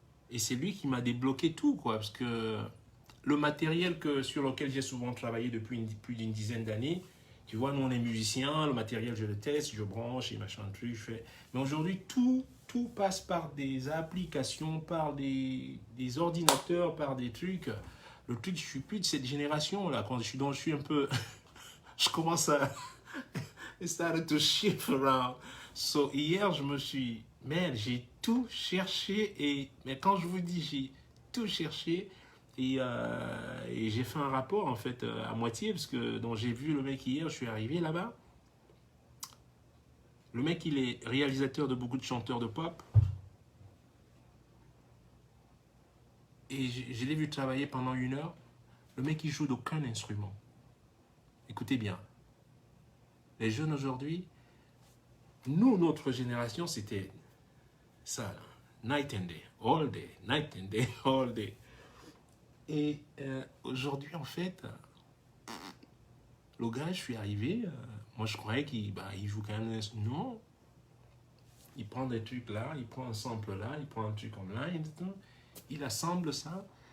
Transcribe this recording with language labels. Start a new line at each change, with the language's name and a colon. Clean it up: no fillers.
French: Et c'est lui qui m'a débloqué tout, quoi. Parce que le matériel sur lequel j'ai souvent travaillé depuis plus d'une dizaine d'années, tu vois, nous, on est musiciens, le matériel, je le teste, je branche et machin, truc, je fais... Mais aujourd'hui, tout passe par des applications, par des ordinateurs, par des trucs. Le truc, je suis plus de cette génération-là. Quand je suis un peu... je commence à...
English: It started to shift around.
French: So, hier, je me suis... Man, j'ai tout cherché. Mais quand je vous dis j'ai tout cherché, et j'ai fait un rapport, en fait, à moitié, parce que donc, j'ai vu le mec hier, je suis arrivé là-bas. Le mec, il est réalisateur de beaucoup de chanteurs de pop. Et je l'ai vu travailler pendant 1 heure. Le mec, il joue d'aucun instrument. Écoutez bien. Les jeunes aujourd'hui, nous, notre génération, c'était ça.
English: Night and day, all day, night and day, all day.
French: Et aujourd'hui, en fait, le gars, je suis arrivé, moi je croyais qu'il joue quand même. Non. Il prend des trucs là, il prend un sample là, il prend un truc comme là, il assemble ça.